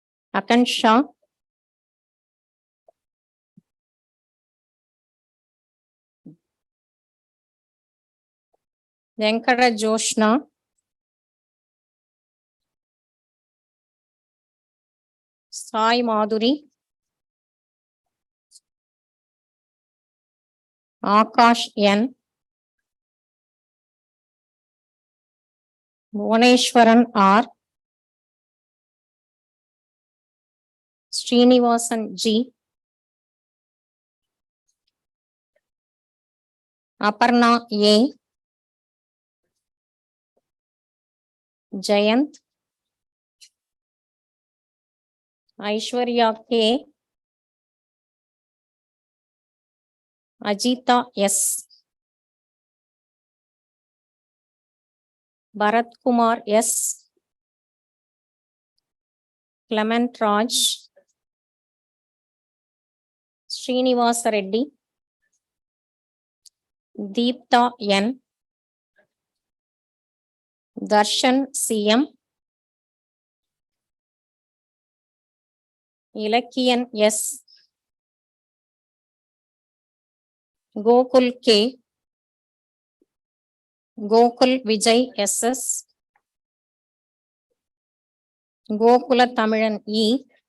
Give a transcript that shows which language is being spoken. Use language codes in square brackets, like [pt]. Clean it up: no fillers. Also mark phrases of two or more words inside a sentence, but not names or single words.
[en] Akansha, Venkata Joshna, Sai Madhuri, Akash N, Bhuvaneshwaran R, Srinivasan G, Aparna A, Jayant, Aishwarya K, Ajita S, Bharat Kumar S, Clement Raj, Srinivasa Reddy, Deepta N, Darshan CM, Ilakian S, Gokul K, Gokul Vijay SS, Gokula Tamilan E,